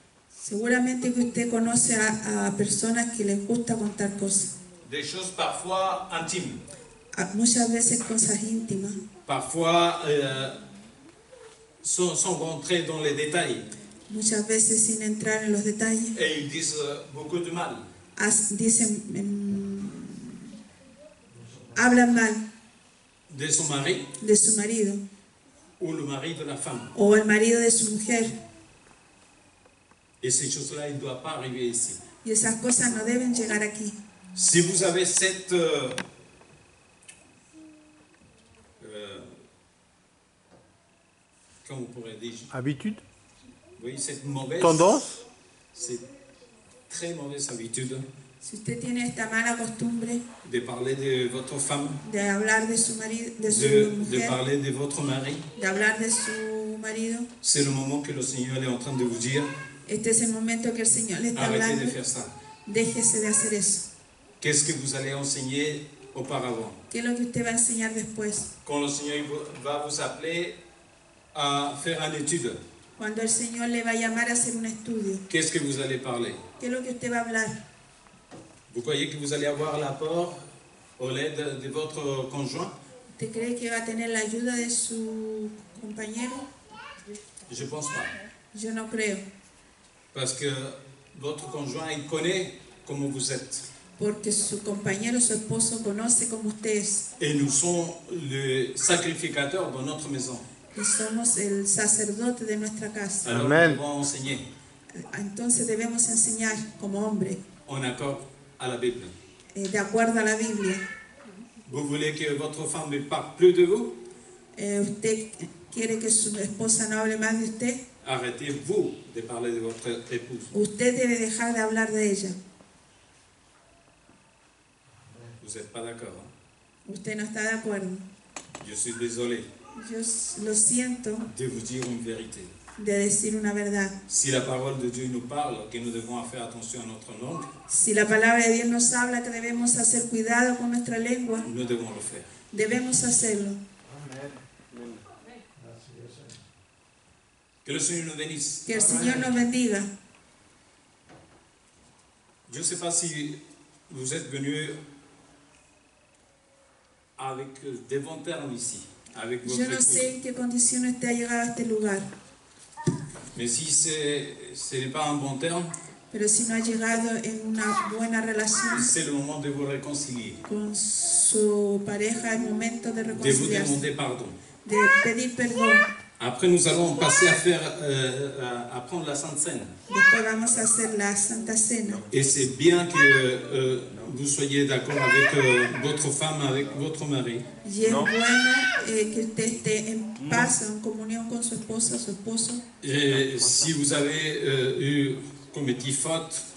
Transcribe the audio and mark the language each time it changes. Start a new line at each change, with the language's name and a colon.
Spanish: Seguramente que usted conoce a personas que les gusta contar cosas,
French: Des choses parfois intimes,
Spanish: muchas veces cosas íntimas,
French: parfois sans rentrer dans les détails.
Spanish: muchas veces sin entrar en los detalles,
French: Et ils disent beaucoup de mal.
Spanish: dicen, hablan mal
French: De son mari
Spanish: de su marido
French: ou le mari de la femme.
Spanish: o el marido de su mujer,
French: Et ces choses-là, ils ne doivent pas arriver ici.
Spanish: y esas cosas no deben llegar aquí.
French: Si vous avez cette comment on pourrait dire, Habitude, oui, cette mauvaise tendance, cette très mauvaise habitude
Spanish: Si usted tiene esta mala costumbre
French: de parler de votre femme,
Spanish: de hablar de su marido, de su de mujer,
French: parler de votre mari,
Spanish: de hablar de su marido,
French: c'est le moment que le Seigneur est en train de vous dire,
Spanish: este es el momento que el Señor le está
French: arrêtez de
Spanish: hablando.
French: faire ça.
Spanish: Déjese de hacer eso.
French: Qu'est-ce que vous allez enseigner auparavant.
Spanish: ¿Qué es lo que usted va a enseñar después?
French: Quand le Seigneur va vous appeler à faire une étude,
Spanish: Cuando el Señor le va a llamar a hacer un estudio,
French: qu'est-ce que vous allez parler?
Spanish: ¿qué es lo que usted va a hablar?
French: Vous croyez que vous allez avoir l'apport au l'aide de votre conjoint?
Spanish: ¿Usted cree que va a tener la ayuda de su compañero?
French: Je ne pense pas.
Spanish: Yo no creo,
French: Parce que votre conjoint, il connaît comment vous êtes.
Spanish: porque su compañero, su esposo, conoce cómo usted es.
French: Et nous sommes le sacrificateur de notre maison.
Spanish: Y somos el sacerdote de nuestra casa.
French: Alors Amen. nous devons enseigner
Spanish: Entonces debemos enseñar como hombre,
French: en accord à la Bible.
Spanish: de acuerdo a la Biblia.
French: Vous voulez que votre femme ne parle plus de vous?
Spanish: ¿Usted quiere que su esposa no hable más de usted?
French: Arrêtez-vous de parler de votre épouse.
Spanish: Usted debe dejar de hablar de ella.
French: Vous n'êtes pas d'accord, hein?
Spanish: Usted no está de acuerdo.
French: Je suis désolé
Spanish: Yo lo siento
French: de vous dire une vérité.
Spanish: de decir una verdad.
French: Si la parole de Dieu nous parle, que nous devons faire attention à notre langue,
Spanish: Si la palabra de Dios nos habla que debemos hacer cuidado con nuestra lengua,
French: nous devons le faire.
Spanish: debemos hacerlo.
French: Que le Seigneur nous bénisse.
Spanish: Que el Señor nos bendiga.
French: Je ne sais pas si vous êtes venus avec des bons termes ici, avec votre
Spanish: Yo no
French: épouse.
Spanish: sé en qué condiciones usted ha llegado a este lugar,
French: Mais si ce n'est pas un bon terme,
Spanish: pero si no ha llegado en una buena relación
French: c'est le moment de vous réconcilier,
Spanish: con su pareja, es momento de
French: de vous
Spanish: reconciliarse,
French: demander pardon.
Spanish: de pedir perdón.
French: Après, nous allons passer à faire, à prendre la Sainte Seine.
Spanish: Después vamos a hacer la Santa Cena.
French: Et c'est bien que vous soyez d'accord avec votre femme, avec votre mari.
Spanish: Y es bueno que usted esté en paz, en comunión con su esposa, su esposo.
French: Et si vous avez commis faute